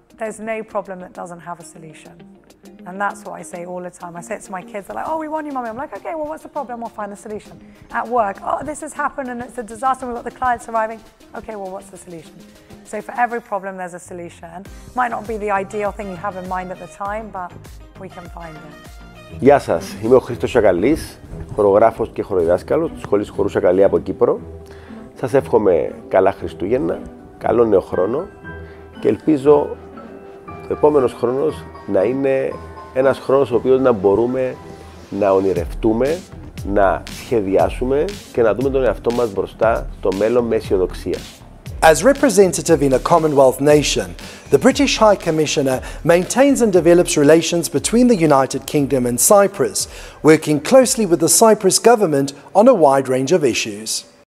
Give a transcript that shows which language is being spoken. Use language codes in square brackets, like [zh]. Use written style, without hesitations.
[en] There's no problem that doesn't have a solution. And that's what I say all the time. I say it to my kids, they're like, oh, we want you, Mummy. I'm like, okay, well, what's the problem? We'll find a solution. At work, oh, this has happened and it's a disaster. We've got the clients arriving. Okay, well, what's the solution? So for every problem, there's a solution. Might not be the ideal thing you have in mind at the time, but we can find it. [el] Γεια σας, είμαι ο Χριστός Σακαλής, χορογράφος και χοροδιδάσκαλος της Σχολής Χορού Σακαλία από Κύπρο. Σας εύχομαι καλά Χριστούγεννα, καλό νέο χρόνο και ελπίζω ο επόμενος χρόνος να είναι ένας χρόνος ο οποίος να μπορούμε να ονειρευτούμε, να σχεδιάσουμε και να δούμε τον εαυτό μας μπροστά στο μέλλον με αισιοδοξία. [en] As representative in a Commonwealth nation, the British High Commissioner maintains and develops relations between the United Kingdom and Cyprus, working closely with the Cyprus government on a wide range of issues.